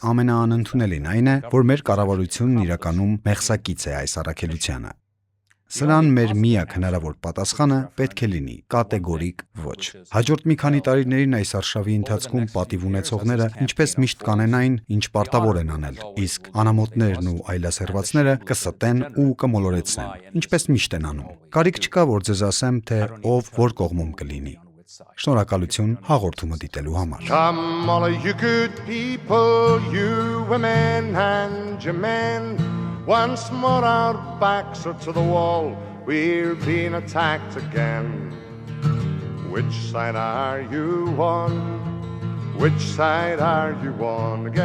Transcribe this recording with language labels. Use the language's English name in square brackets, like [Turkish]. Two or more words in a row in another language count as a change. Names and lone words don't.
[Armenian] ամենաանընդունելին այն է, որ մեր կառավարությունն իրականում մեղսակից է այս առաքելությանը։ Սրան մեր միակ հնարավոր պատասխանը պետք է լինի կատեգորիկ ոչ։ Հաջորդ մի քանի տարիներին այս արշավի ընթացքում պատիվ ունեցողները ինչպես միշտ կանեն այն, ինչ պարտավոր են անել, իսկ անամոթներն ու այլասերվածները կստեն ու կմոլորեցնեն, ինչպես միշտ են անում։ Կարիք չկա, որ ձեզ ասեմ, թե ով որ կողմում կլինի։ Շնորհակալություն հաղորդումը դիտելու համար։ [English] Come all of you good people, you women and your men. Once more our backs are to the wall, we're being attacked again. Which side are you on? Which side are you on again?